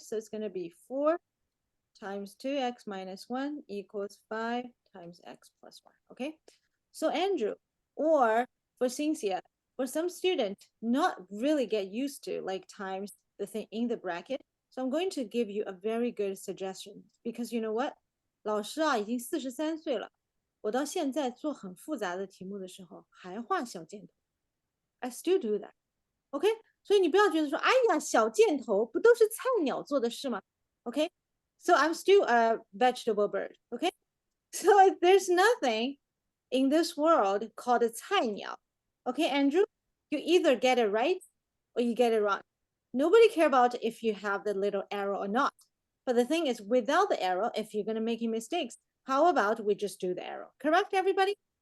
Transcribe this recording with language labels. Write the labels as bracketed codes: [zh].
[en] So it's going to be 4 times 2x minus 1 equals 5 times x plus 1. Okay. So Andrew, or for Cynthia, for some student, not really get used to like times the thing in the bracket. So I'm going to give you a very good suggestion because you know what? [zh] 老师啊，已经43岁了，我到现在做很复杂的题目的时候还画小箭头。 [en] I still do that. [zh] OK，所以你不要觉得说，哎呀，小箭头不都是菜鸟做的事吗？OK， [en] so I'm still a vegetable bird. OK，so there's nothing in this world called a 菜鸟. OK, Andrew, you either get it right or you get it wrong. Nobody care about if you have the little arrow or not. But the thing is, without the arrow, if you're gonna make mistakes, how about we just do the arrow? Correct, everybody?